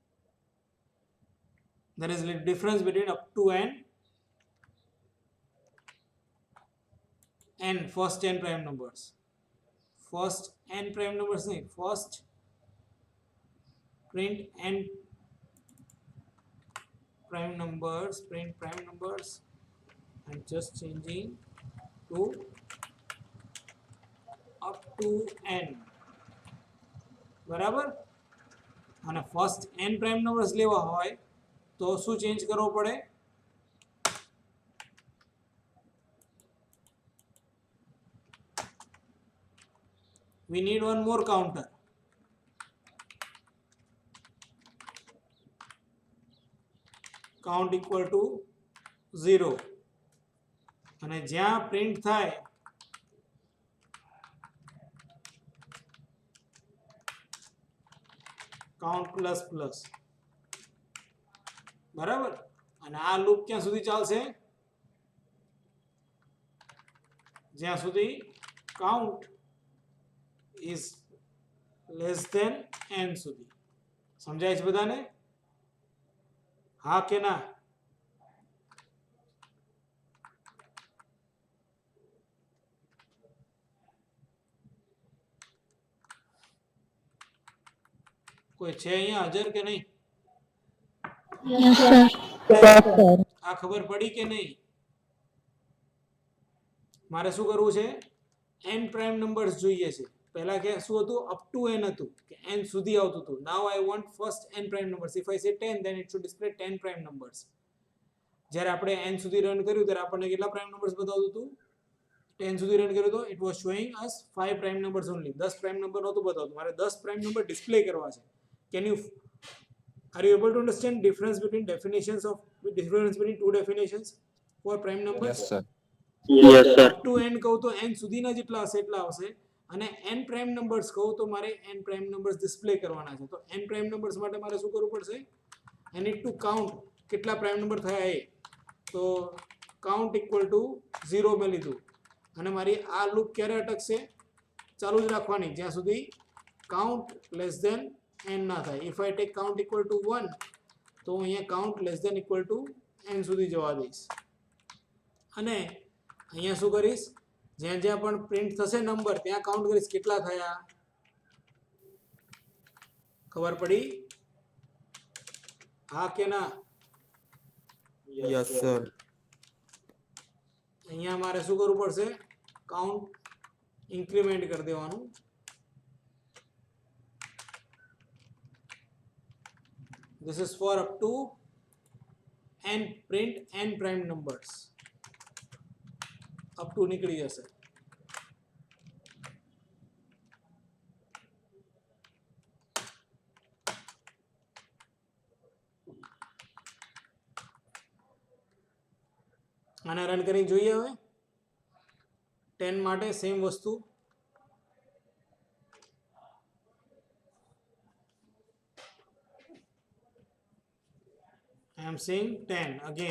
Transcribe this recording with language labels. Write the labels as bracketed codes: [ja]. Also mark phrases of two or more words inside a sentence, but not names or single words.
[en] There is a difference between up to n first n prime numbers. First n prime numbers नहीं. First print n prime numbers, print prime numbers. I'm just changing to up to n. [gu] બરાબર? અને [en] first n prime numbers [gu] લેવા હોય તો શું ચેન્જ કરવો પડે? [en] We need one more counter. Count equal to 0. [gu] અને જ્યાં પ્રિન્ટ થાય [en] count plus plus. [gu] બરાબર? અને આ લૂપ ક્યાં સુધી ચાલશે? જ્યાં સુધી કાઉન્ટ [en] is less than n [gu] સુધી. સમજાય છે બધાને? હા કે ના? કોઈ છે અહીંયા હાજર કે નહીં? આ ખબર પડી કે નહીં? મારે શું કરવું છે? [en] n prime numbers [gu] જોઈએ છે. પહેલા કે શું હતું? [en] up to n [gu] હતું કે n સુધી આવતું હતું. [en] now I want first n prime numbers. If I say 10 then it should display 10 prime numbers. [gu] જ્યારે આપણે n સુધી રન કર્યું ત્યારે આપણને કેટલા [en] prime numbers [gu] બતાવતું હતું? 10 સુધી રન કર્યું તો [en] it was showing us 5 prime numbers only. [gu] 10 [en] prime number [gu] નહોતું બતાવતું. મારે 10 [en] prime number [gu] display કરવા છે. [en] Are you able to understand difference between two definitions for prime numbers? Yes, sir. Yes, sir. Up to n [gu] કહું તો n સુધીના જેટલા હશે એટલા આવશે. અને [en] n prime numbers [gu] કહું તો મારે [en] n prime numbers display [gu] કરવાના છે. તો [en] n prime numbers [gu] માટે મારે શું કરવું પડશે? [en] I need to count [gu] કેટલા prime number થયા એ. તો [en] count equal to 0 [gu] મેં લીધું. અને મારી આ લૂપ ક્યારે અટકશે? ચાલુ જ રાખવાની જ્યાં સુધી [en] count less than n [gu] ના થાય. [en] If I take count equal to 1 [gu] તો અહીંયા [en] count less than equal to n [gu] સુધી જવા દઈશ. અને અહીંયા શું કરીશ? જ્યાં જ્યાં પણ પ્રિન્ટ થશે નંબર ત્યાં કાઉન્ટ કરીશ કેટલા થયા. ખબર પડી? હા કે ના? [en] Yes, sir. [gu] અહીંયા મારે શું કરવું પડશે? [en] count increment [gu] કરી દેવાનું. [en] This is for up to n, print n prime numbers. up to [gu] નીકળી જશે. આને રન કરી જોઈએ હવે. 10 માટે સેમ વસ્તુ. [en] I am saying 10 again.